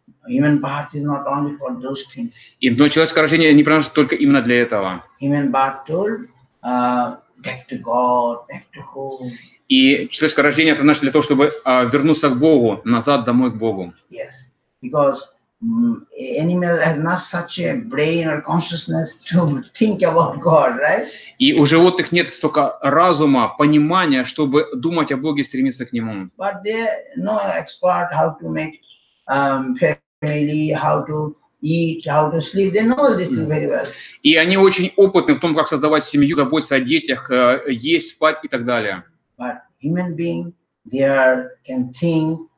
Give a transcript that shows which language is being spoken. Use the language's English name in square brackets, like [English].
[English] Human birth is not only for those things. [Russian] Но человеческое рождение не принадлежит только именно для этого. [English] Human birth told back to God, back to home. [Russian] И человеческое рождение принадлежит для того, чтобы вернуться к Богу, назад домой к Богу. [English] Yes, because animal has not such a brain or consciousness to think about God, right? [Russian] И у животных нет столько разума, понимания, чтобы думать о Боге и стремиться к Нему. [English] But they know expert how to make family, how to eat, how to sleep. They know this thing very well. [Russian] И они очень опытны в том, как создавать семью, заботиться о детях, есть, спать и так далее. [English] But human being, they can think.